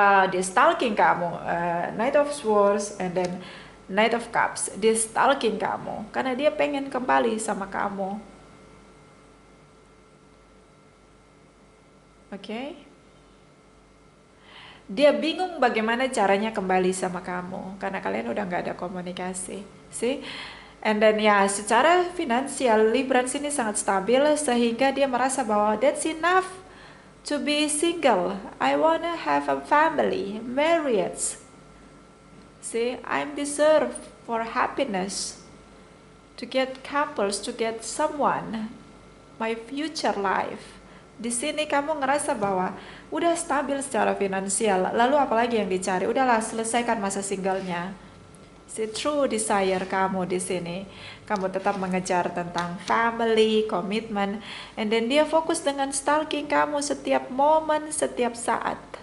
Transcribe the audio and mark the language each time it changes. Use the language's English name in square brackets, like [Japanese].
[Indonesian] Dia stalking kamu, Knight of Swords, and then Knight of Cups. Dia stalking kamu karena dia pengen kembali sama kamu. [English] Okay? [Indonesian] Dia bingung bagaimana caranya kembali sama kamu karena kalian udah nggak ada komunikasi. See? And then ya secara finansial Librans ini sangat stabil sehingga dia merasa bahwa [English] that's enough to be single. I wanna have a family, marriage. See, I'm deserve for happiness, to get couples, to get someone, my future life. [Indonesian] Di sini kamu ngerasa bahwa udah stabil secara finansial, lalu apalagi yang dicari? Udahlah, selesaikan masa singlenya. See, true desire kamu di sini, kamu tetap mengejar tentang family, komitmen, and then dia fokus dengan stalking kamu setiap momen, setiap saat.